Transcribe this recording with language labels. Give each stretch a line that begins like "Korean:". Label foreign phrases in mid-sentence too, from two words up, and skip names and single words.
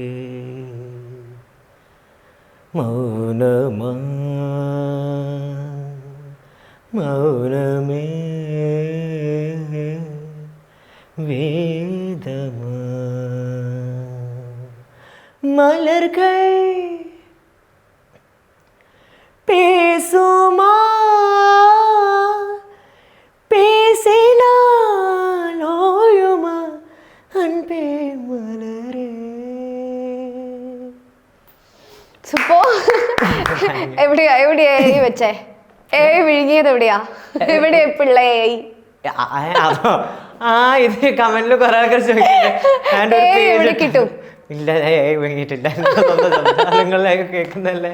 Tamil: மௌனமா மௌனமே வேதமா மலர்கள் பேசுமா பேசினால் ஓயுமா அன்பே மலரே.
Malayalam: സൂപ്പർ. എവിടെയാ ഈ വെച്ചേ? വിഴുങ്ങിയത് എവിടെയാ? എവിടെയാ പിള്ളയായി? ഇത് കമന്റിൽ കുറെ ആൾക്കാർ ചോദിക്കുന്നത് കിട്ടും. ഇല്ല, വാങ്ങിയിട്ടില്ല. കേൾക്കുന്നല്ലേ?